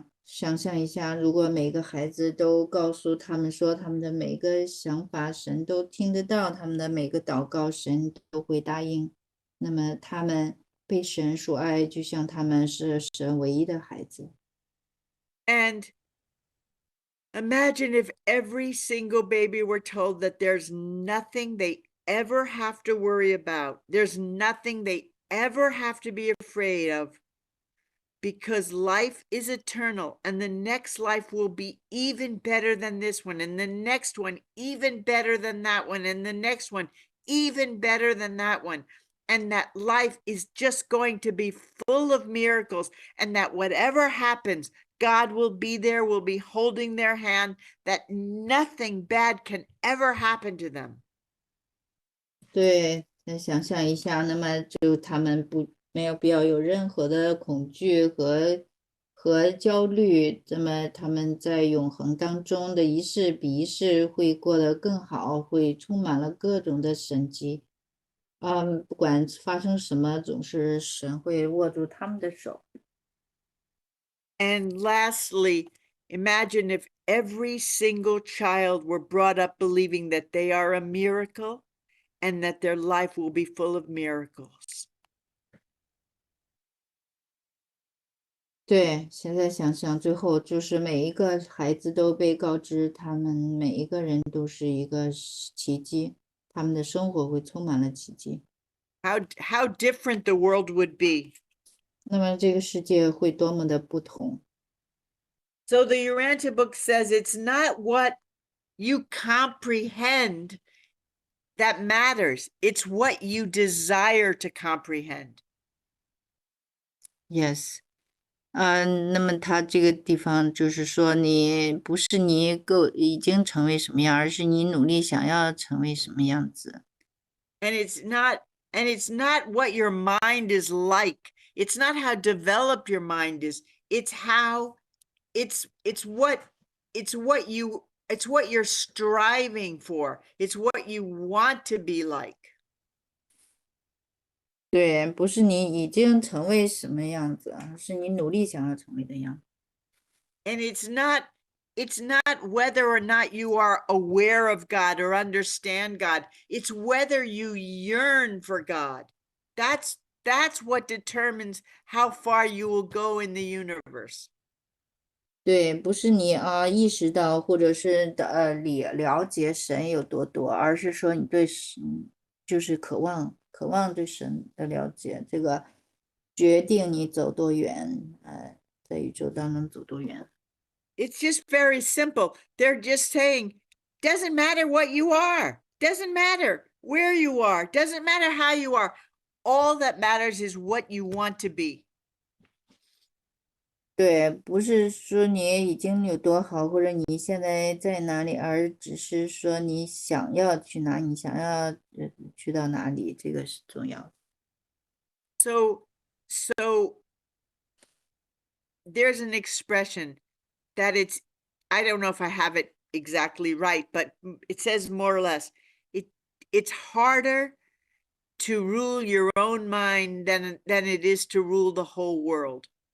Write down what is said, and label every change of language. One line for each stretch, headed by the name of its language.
Chinese: 想象一下，如果每个孩子都告诉他们说他们的每个想法，神都听得到，他们的每个祷告，神都会答应，那么他们被神所爱，就像他们是神唯一的孩子。
English: And imagine if every single baby were told that there's nothing they ever have to worry about. There's nothing they ever have to be afraid of, because life is eternal, and the next life will be even better than this one, and the next one even better than that one, and the next one even better than that one. And that life is just going to be full of miracles, and that whatever happens, God will be there, will be holding their hand, that nothing bad can ever happen to them.
Chinese: 对，再想象一下，那么就他们没有必要有任何的恐惧和焦虑，那么他们在永恒当中的一世比一世会过得更好，会充满了各种的神迹。不管发生什么，总是神会握住他们的手。
English: And lastly, imagine if every single child were brought up believing that they are a miracle, and that their life will be full of miracles.
Chinese: 对，现在想想，最后就是每一个孩子都被告知，他们每一个人都是一个奇迹，他们的生活会充满了奇迹。
English: How different the world would be.
Chinese: 那么这个世界会多么的不同。
English: So the Urantia book says it's not what you comprehend that matters. It's what you desire to comprehend.
Chinese: Yes，那么他这个地方就是说，你不是你已经成为什么样，而是你努力想要成为什么样子。
English: And it's not what your mind is like. It's not how developed your mind is. It's what you're striving for. It's what you want to be like.
Chinese: 对，不是你已经成为什么样子，而是你努力想要成为的样子。
English: And it's not whether or not you are aware of God or understand God. It's whether you yearn for God. That's That's what determines how far you will go in the universe.
Chinese: 对，不是你意识到或者是了解神有多多，而是说你对神就是渴望对神的了解，这个决定你走多远，在宇宙当中走多远。
English: It's just very simple. They're just saying, doesn't matter what you are, doesn't matter where you are, doesn't matter how you are. All that matters is what you want to be.
Chinese: 对，不是说你已经有多好，或者你现在在哪里，而只是说你想要去哪，你想要去到哪里，这个是重要的。
English: So there's an expression that I don't know if I have it exactly right, but it says more or less, it's harder to rule your own mind than it is to rule the whole world.